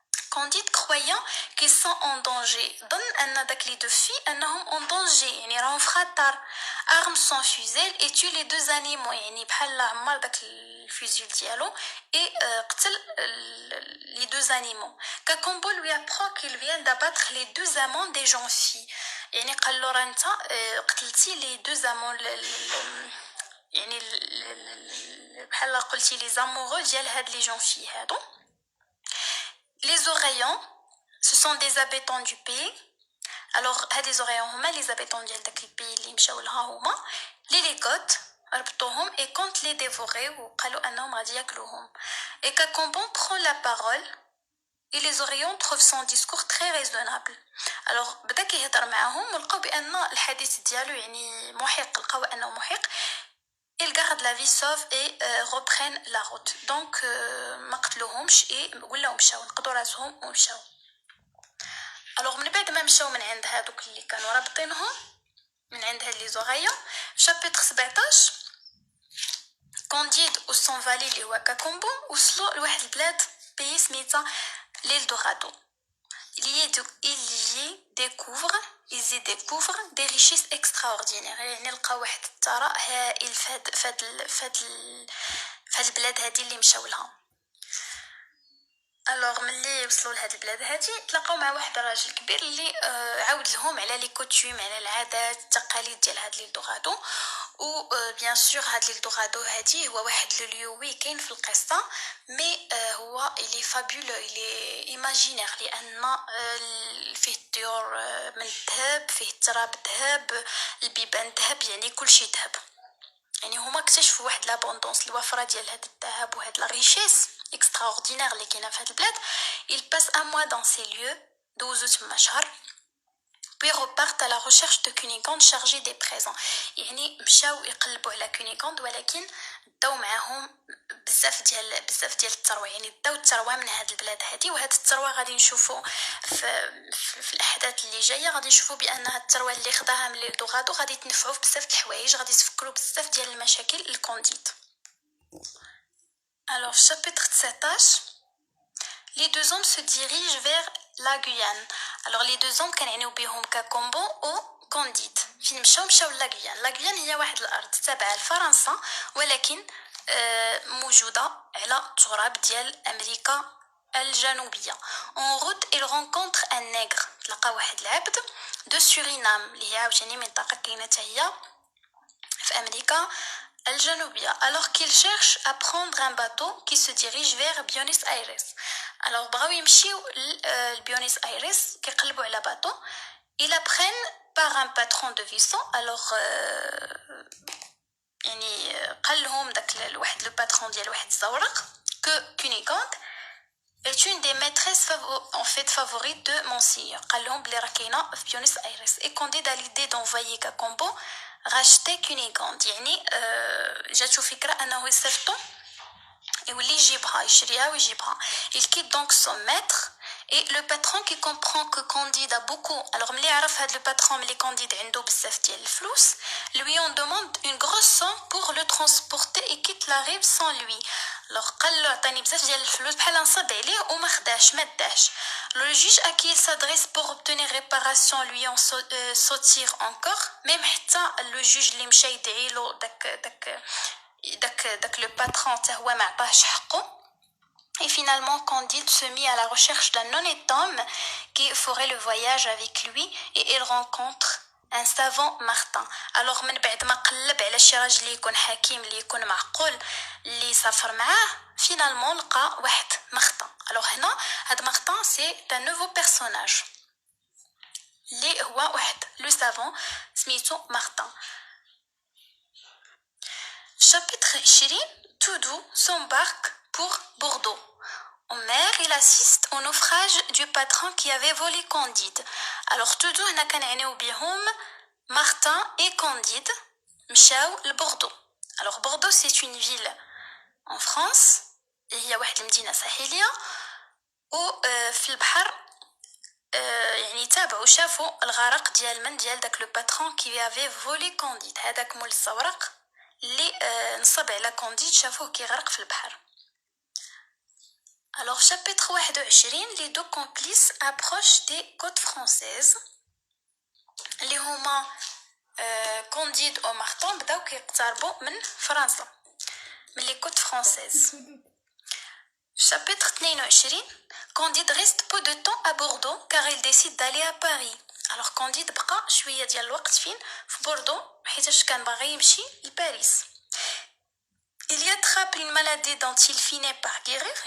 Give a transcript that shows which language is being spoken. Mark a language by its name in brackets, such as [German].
[French] Candide croyant qu'ils sont en danger [Arabic] ظن أن داك [French] les deux filles [Arabic] أنهم [French] en danger [Arabic] يعني راهم في خطر. [French] arme son fusil et tue les deux animaux. [Arabic] يعني بحال عمر داك الفوزيل ديالو et قتل [French] les deux animaux. Cacombo lui apprend qu'il vient d'abattre les deux amants des jeunes filles. [Arabic] يعني قال له راه انت قتلتي [French] les deux amants [Arabic] يعني بحال قلتي [French] les amoureux [Arabic] ديال هاد [French] les jeunes filles [Arabic] هادو. [French] Les Oreillons, ce sont des habitants du pays. [Arabic] Alors, les Oreillons هما [French] les habitants [Arabic] ديال داك البي اللي مشاو لها هما. [French] Les Légotes [Arabic] ربطوهم [French] et comptent les dévorer [Arabic] وقالوا انهم غادي ياكلوهم. [French] Et Cacombo prend la parole et les Oreillons trouvent son discours très raisonnable. [Arabic] Alors بدا كيهضر معاهم ولقاو بان الحديث ديالو يعني محق، لقاو انه محق. [French] ils gardent la vie sauve et reprennent la route. [Arabic] donc ما قتلوهمش ولاو مشاو نقضوا راسهم ومشاو. alors من بعد ما مشاو من عند هادوك اللي كانوا رابطينهم من عند هاد لي زوغايا [French] chapitre 17 [Arabic] كونديد و سون فالي اللي هو كاكومبو وصلوا لواحد البلاد بي سميتها ليل دورادو. [French] ils y découvrent des richesses extraordinaires. [Arabic] يعني لقاو واحد الثراء هائل فهاد البلاد هادي اللي مشاو لها. alors ملي وصلوا لهاد البلاد هادي تلاقاو مع واحد الراجل كبير اللي عاود لهم على لي كوتيوم، على العادات التقاليد ديال هاد ليل دورادو. و بيان سور هاد ليل دورادو هادي هو واحد لو ليو وي كاين في القصه مي هو اللي فابولو اللي ايماجينير لان فيه الطيور من الذهب، فيه التراب ذهب، البيبان ذهب، يعني كلشي ذهب. يعني هما اكتشفوا واحد لابوندونس الوفره ديال هاد الذهب وهاد لا ريشيس [French] extraordinaire [Arabic] اللي كاينه في هاد البلاد. [French] il passe un mois dans ces lieux [Arabic] دوزو تما شهر [French] puis repartent à la recherche de Cunégonde chargée des présents. [Arabic] يعني مشاو يقلبوا على كونيغوند ولكن داو معاهم بزاف ديال الثروه، يعني داو الثروه من هاد البلاد هادي. وهاد الثروه غادي نشوفوا في الاحداث اللي جايه غادي نشوفوا بان هاد الثروه اللي خداها من ليل دورادو غادي تنفعوا في بزاف د الحوايج، غادي تفكروا بزاف ديال المشاكل الكونديد. [French] alors chapitre 17 les deux hommes se dirigent vers la Guyane. alors les deux hommes [Arabic] كنعنيو بهم [French] كاكومبو و كونديد. [Arabic] فين مشاو لاغويان. لاغويان هي واحد الارض تابعه لفرنسا ولكن موجوده على تراب ديال امريكا الجنوبيه. [French] اون روت il rencontre un nègre. [Arabic] تلقى واحد العبد دو سورينام اللي هي عاوتاني منطقه كاينه حتى هي في امريكا الجنوبيه. [French] alors qu'il cherche à prendre un bateau qui se dirige vers Buenos Aires. [Arabic] alors بغاو يمشيو لبيونيس ايرس كيقلبوا على باطو. [French] ils apprennent par un patron de vaisseau. alors [Arabic] يعني قال لهم داك الواحد لو باترون ديال واحد الزورق [French] que Cunégonde est une des maîtresses en fait favorites de Monsignor. [Arabic] قال لهم بلي راه كاينه في بيونيس ايرس. [French] et Condé a l'idée d'envoyer Cacambo racheter Cunégonde. [Arabic] يعني جاتو فكره انه يصيفطو يولي يجيبها يشريها ويجيبها. [French] il quitte donc son maître. Et le patron qui comprend que Candide a beaucoup, alors [Arabic] ملي عرف هاد [French] le patron ملي Candide [Arabic] عنده بزاف ديال الفلوس, [French] lui on demande une grosse somme pour le transporter et quitte la rive sans lui. [Arabic] alors قال له عطاني بزاف ديال الفلوس بحال نصب عليه وما خداش ما داش. [French] le juge à qui il s'adresse pour obtenir réparation lui en sautire encore. [Arabic] même حتى [French] le juge [Arabic] اللي مشى يدعيلو داك [French] le patron [Arabic] حتى هو ما عطاهش حقه. [French] Et finalement, Candide se mit à la recherche d'un honnête homme qui ferait le voyage avec lui et il rencontre un savant Martin. [Arabic] Alors من بعد ما قلب على شي راجل اللي يكون حكيم اللي يكون معقول اللي سافر معاه [French] finalement [Arabic] لقى واحد مارتن. alors هنا هاد مارتن سي [French] un nouveau personnage [Arabic] اللي هو واحد لو savant سميتو مارتن. [French] chapitre 20 Toudou s'embarque pour Bordeaux. En mer, il assiste au naufrage du patron qui avait volé Candide. [Arabic] Alors Toudou هنا كنعنيو بهم [French] Martin et Candide [Arabic] مشاو لبوردو. [French] Alors Bordeaux c'est une ville en France. [Arabic] هي واحد المدينة ساحلية وفي البحر. يعني تابعوا شافوا الغرق ديال داك لو باترون كي افي فولي كونديد. هذاك مول الزورق اللي نصب على كونديد شافوه كيغرق في البحر. [French] Alors chapitre 21 les deux complices approchent des côtes françaises. [Arabic] اللي هما كونديد و مارتن بداو كيقتربوا من فرنسا من لي كوت فرانسيز. [French] chapitre 22 Candide reste peu de temps à Bordeaux car il décide d'aller à Paris. [Arabic] alors Candide بقى شويه ديال الوقت فين في بوردو حيتاش كان باغي يمشي لباريس. [French] il y attrape une maladie dont il finit par guérir.